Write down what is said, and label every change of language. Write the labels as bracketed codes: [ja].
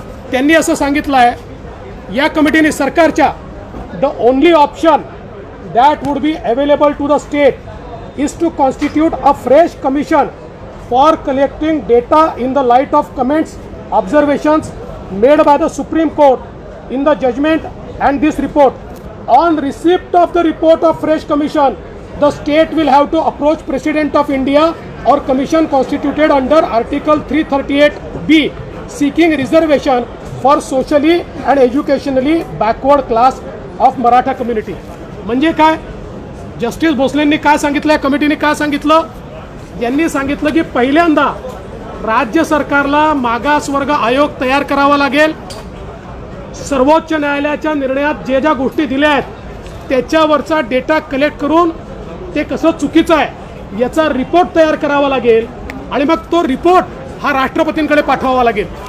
[mr] त्यांनी असं सांगितलं आहे या कमिटीने, सरकारच्या, [en] The only option that would be available to the state is to constitute a fresh commission for collecting data in the light of comments observations made by the supreme court in the judgment and this report. On receipt of the report of fresh commission, the state will have to approach President of India or commission constituted under Article 338B seeking reservation for socially and educationally backward class of Maratha community. [mr] म्हणजे काय, justice भोसलेंनी काय सांगितलं, या कमिटीने काय सांगितलं, यांनी सांगितलं की पहिल्यांदा राज्य सरकारला मागासवर्ग आयोग तयार करावा लागेल। सर्वोच्च न्यायालयाच्या निर्णयात जे ज्या गोष्टी दिल्या आहेत त्याच्यावरचा डेटा कलेक्ट करून ते कसं चुकीचं आहे याचा रिपोर्ट तयार करावा लागेल आणि मग तो रिपोर्ट हा राष्ट्रपतींकडे पाठवावा लागेल।